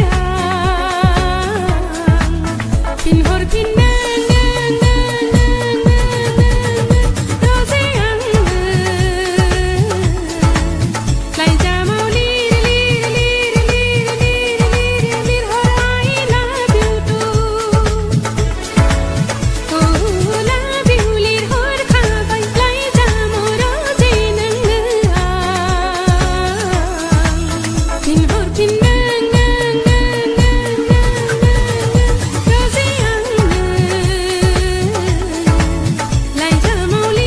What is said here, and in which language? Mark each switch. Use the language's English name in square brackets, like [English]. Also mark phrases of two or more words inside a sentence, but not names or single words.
[Bodo] फिनहरफिन रोजे आंनो लाइजामाव लिरहर [English] I love you too [Bodo] ओला बिउलि हर खाबायलाय जामाव रोजे नोंनो फिनहरफिन रोजे आंनो लाइजामाव